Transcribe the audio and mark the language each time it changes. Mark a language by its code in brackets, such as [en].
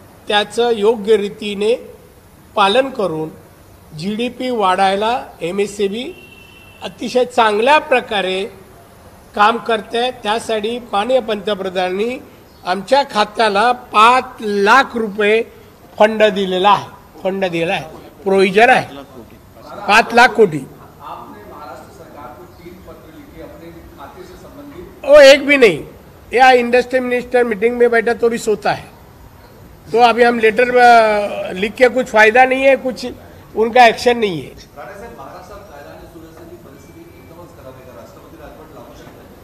[mr] त्याचं योग्य रीतीने पालन करून GDP वाढायला MSME अतिशय चांगल्या प्रकारे काम करते। त्यासाठी माननीय पंतप्रधानांनी आमच्या खात्याला 5 लाख रुपये फंड दिलेला आहे, प्रोविजन आहे 5 लाख कोटी। [hi] आपने महाराष्ट्र सरकार को 3 पत्र लिखे अपने खाते से संबंधित। वो एक भी नहीं, या इंडस्ट्री मिनिस्टर मीटिंग में बैठा तो भी सोता है। तो अभी हम लेटर लिख के कुछ फायदा नहीं है, कुछ उनका एक्शन नहीं है। [mr] राणेसाहेब, महाराष्ट्रात कायदा आणि सुव्यवस्थेची परिस्थिती एकदमच खराब आहे का? राष्ट्रपती राजवट लागू शकते?